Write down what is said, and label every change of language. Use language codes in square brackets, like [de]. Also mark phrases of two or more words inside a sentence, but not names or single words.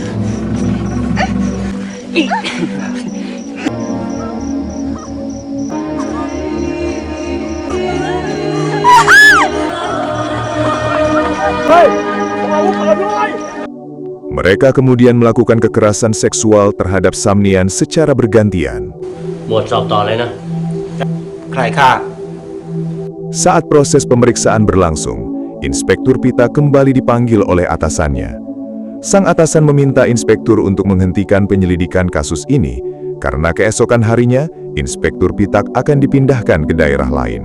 [id] Mereka kemudian melakukan kekerasan seksual terhadap Samnian secara bergantian. [th] หมวดสอบต่อเลยนะ ใครฆ่า [id] Saat proses pemeriksaan berlangsung, Inspektur Pita kembali dipanggil oleh atasannya. Sang atasan meminta inspektur untuk menghentikan penyelidikan kasus ini, karena keesokan harinya, Inspektur Pitak akan dipindahkan ke daerah lain.